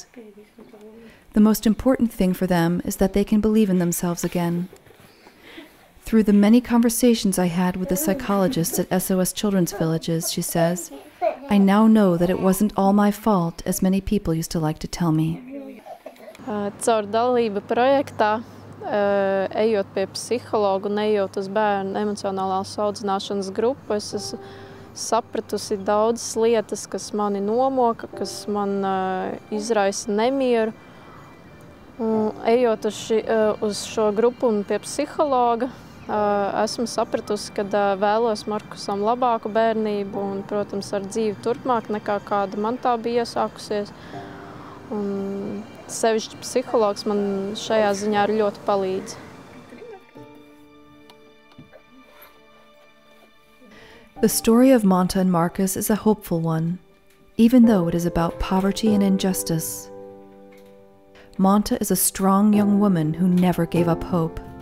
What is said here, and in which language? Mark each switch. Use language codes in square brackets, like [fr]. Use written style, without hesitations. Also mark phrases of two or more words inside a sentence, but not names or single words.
[en] The most important thing for them is that they can believe in themselves again. Through the many conversations I had with the psychologists at SOS Children's Villages, she says, I now know that it wasn't all my fault, as many people used to like to tell me. [lv] Caur dalību projektā, ejot pie psihologa un ejot uz bērnu emocionālās audzināšanas grupu, es esmu sapratusi daudzas lietas, kas mani nomoka, kas man izraisa nemieru. Ejot uz šo grupu un pie psihologa, esmu sapratusi, ka vēlos Markusam labāku bērnību un, protams, ar dzīvi turpmāk nekā kāda man tā bija iesākusies. Un sevišķi psihologs man šajā ziņā arī ļoti palīdz. [en] The story of Manta and Marcus is a hopeful one, even though it is about poverty and injustice. Manta is a strong young woman who never gave up hope.